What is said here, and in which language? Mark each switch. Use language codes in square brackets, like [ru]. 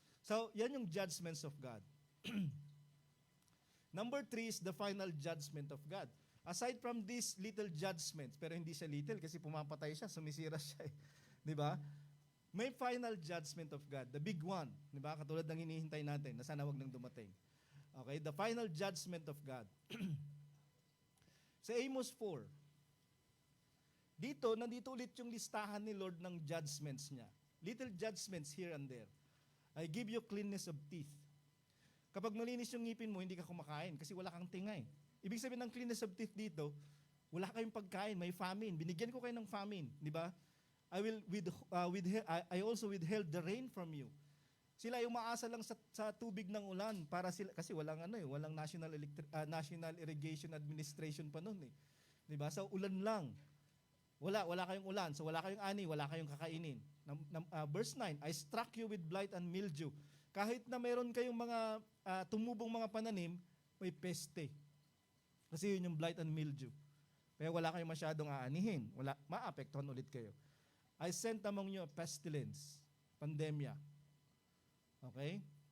[tl] So, yan yung judgments of God. [en] Number 3 is the final judgment of God. Aside from these little judgments, [tl] pero hindi siya little kasi pumapatay siya, sumisira siya. Di ba? [en] May final judgment of God, the big one. [tl] Di ba? Katulad ng hinihintay natin, na sana wag nang dumating. Okay, [en] the final judgment of God. [tl] Sa Amos 4, nandito ulit yung listahan ni Lord ng judgments niya. [en] Little judgments here and there. I give you cleanness of teeth. [tl] Kapag malinis yung ngipin mo, hindi ka kumakain kasi wala kang tingay. Ibig sabihin ng cleanness of teeth dito, wala kayong pagkain, may famine. Binigyan ko kayo ng famine, di ba? [en] I also withheld the rain from you. [tl] Sila yung maasa lang sa tubig ng ulan para sila kasi walang National Irrigation Administration pa noon eh. Di ba? So ulan lang. Wala kayong ulan, so wala kayong ani, wala kayong kakainin. [en] Verse 9, I struck you with blight and mildew. [tl] Kahit na meron kayong mga tumubong mga pananim, may peste. Kasi yun yung blight and mildew. Kaya wala kayong masyadong aanihin. Maapektuhan ulit kayo. [en] I sent among you a pestilence, pandemya. Okay?